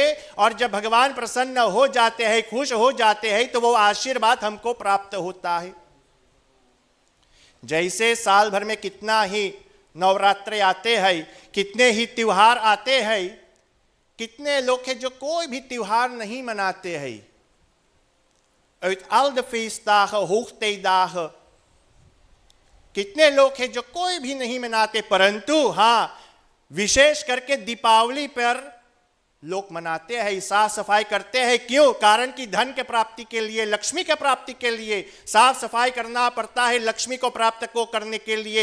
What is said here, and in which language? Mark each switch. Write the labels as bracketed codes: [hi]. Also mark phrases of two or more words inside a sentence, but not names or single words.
[hi] और जब भगवान प्रसन्न हो जाते हैं, खुश हो जाते हैं, तो वो आशीर्वाद हमको प्राप्त होता है। जैसे साल भर में कितना ही नवरात्रे आते हैं, कितने ही त्योहार आते हैं, कितने लोग हैं जो कोई भी त्योहार नहीं मनाते हैं। [nl] Uit al de feestdagen, hoogtijdagen, [hi] कितने लोग हैं जो कोई भी नहीं मनाते, परंतु हाँ विशेष करके दीपावली पर लोग मनाते हैं, साफ सफाई करते हैं। क्यों? कारण कि धन के प्राप्ति के लिए, लक्ष्मी के प्राप्ति के लिए साफ सफाई करना पड़ता है, लक्ष्मी को प्राप्त को करने के लिए।